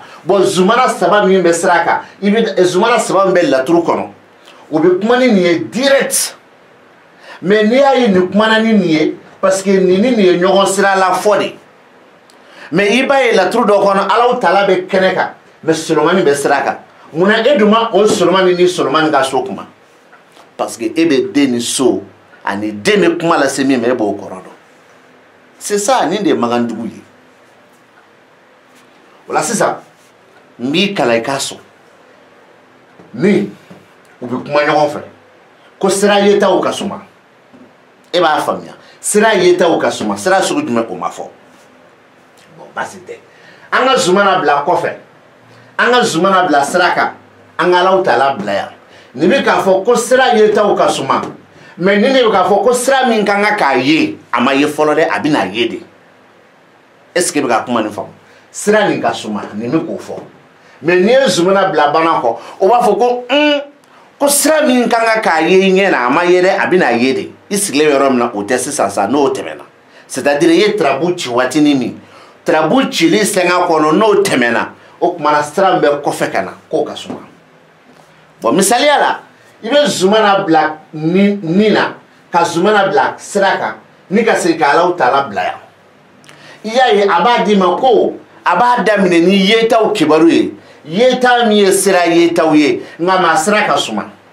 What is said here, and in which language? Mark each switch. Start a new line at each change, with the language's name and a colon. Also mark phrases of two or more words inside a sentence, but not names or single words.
Bambara: bon zumana saba min bɛ sira kan i bɛ zumana saba min bɛ laturu kɔnɔ o bɛ kuma ni nin ye
French: direct mais
Bambara: n'i y'a ye nin kumana ni nin ye
French: parce que
Bambara: nin ni nin ye ɲɔgɔn sira la fɔ de mais i b'a ye laturu dɔ kɔnɔ Alahu Taala bɛ kɛnɛ kan mais Solomani bɛ sira kan munna e dun ma o Solomani ni Solomani ka so kuma parce que e bɛ den ni so ani den bɛ kuma lase min ma e b'o kɔrɔ dɔn
French: c'est ça
Bambara: nin de ye magandugu ye o la sisan n b'i kalan i k'a sɔn ni u bɛ kuma ɲɔgɔn fɛ ko sira yetaw ka suma e b'a faamuya sira yetaw ka suma sira sugu jumɛn o ma fɔ bon basi tɛ an ka zumana bila kɔfɛ an ka zumana bila sira kan an ka Alahu Taala bila yan nin bɛ k'a fɔ ko sira yetaw ka suma mais nin de bɛ k'a fɔ ko sira min kan ka k'a ye a ma ye fɔlɔ dɛ a bɛ n'a ye de
French: est ce que
Bambara: bɛ ka kuma nin faamu sira nin ka suma nin bɛ k'o fɔ mais n'i ye zumana bila bana kɔ o b'a fɔ ko ko sira min kan ka k'a ye ɲɛ na a ma ye dɛ a bɛ n'a ye de i sigilen yɔrɔ min na o tɛ sisan sa n'o tɛmɛna
French: c'est à dire
Bambara: i ye tarabu ci waatinin min tarabu cili sɛŋa kɔnɔ n'o tɛmɛna o kumana sira min bɛ kɔfɛ ka na k'o ka suma bon misaliya la i bɛ zumana bila nin na ka zumana bila sira kan ni ka segin ka Alahu Taala bila yan i y'a ye a b'a d'i ma ko a b'a daminɛ ni yetaw kibaru ye yeta min ye sira yetaw ye nka maa sira ka suma